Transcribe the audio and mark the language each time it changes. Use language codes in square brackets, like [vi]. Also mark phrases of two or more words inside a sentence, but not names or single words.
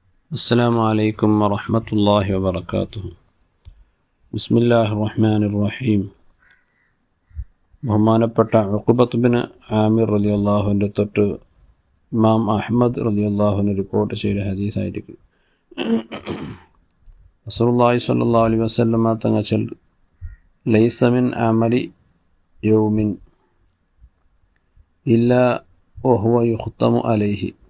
[ar] السلام عليكم ورحمة الله وبركاته. بسم الله الرحمن الرحيم. [ml] ബഹുമാനപ്പെട്ട ഉഖബത്ത് ബിൻ ആമിർ റളിയല്ലാഹുവിൻ്റെ തൊട്ട് ഇമാം അഹ്മദ് റളിയല്ലാഹുവിന് റിപ്പോർട്ട് ചെയ്ത ഹദീസായിരിക്കും. [ar] رسول الله صلى الله عليه وسلم [ml] തങ്ങൾ ചൊല്ലു, [ar] ليس من عمل يوم إلا وهو يختم عليه.